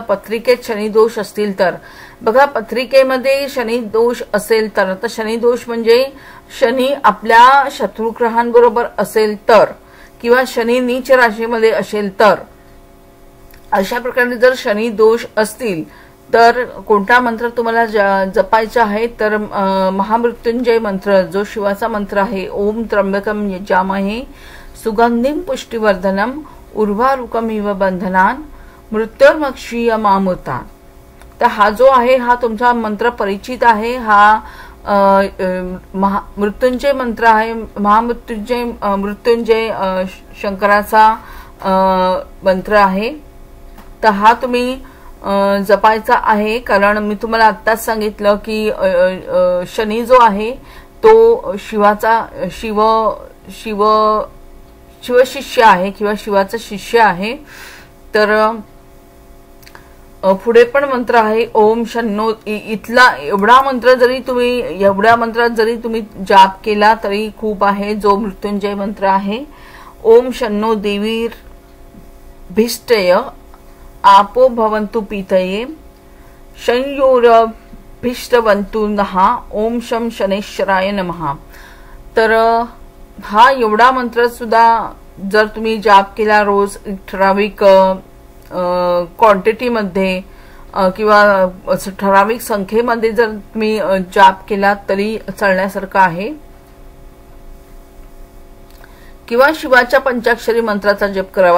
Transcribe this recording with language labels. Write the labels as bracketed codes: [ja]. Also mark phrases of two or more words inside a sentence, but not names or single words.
[mr] पत्रिकेत शनी दोष असतील तर बघा, पत्रिकेमध्ये शनी दोष असेल तर, आता शनी दोष म्हणजे शनी आपल्या शत्रुग्रहांबरोबर असेल तर किंवा शनी नीच राशीमध्ये असेल तर, अशा प्रकारे जर शनी दोष असतील तर कोणता मंत्र तुम्हाला जपायचा आहे तर महामृत्युंजय मंत्र जो शिवाचा मंत्र आहे. [sa] ओम त्र्यंबकम यजामहे सुगंधिम पुष्टिवर्धनम उर्वारुकमिव बंधनान मृत्युर्मक्षीय मामुता. [mr] तर हा जो आहे हा तुमचा मंत्र परिचित आहे. हा मृत्युंजय मंत्र आहे. मृत्युंजय शंकराचा मंत्र आहे. तर हा तुम्ही जपायचा आहे. कारण मी तुम्हाला आत्ताच सांगितलं की शनी जो आहे तो शिवाचा शिवशिष्य आहे किंवा शिवाचा शिष्य आहे. तर पुढे पण मंत्र आहे [sa] ओम शन्नो. [mr] इथला एवढ्या मंत्रात जरी तुम्ही जाप केला तरी खूप आहे. जो मृत्युंजय मंत्र आहे [sa] ओम शन्नो देवीर भिष्टय आपो भवन्तु पीतये शंयोर अभीष्टवन्तु नः ओम शं शनैश्चराय नमः। [mr] तर हा एवढा मंत्र सुद्धा जर तुम्ही जाप केला रोज ठराविक क्वांटिटी मध्ये किंवा ठराविक संख्येमध्ये जर तुम्ही जाप केला तरी चालण्यासारखं आहे, किंवा शिवाच्या पंचाक्षरी मंत्राचा जप करावा।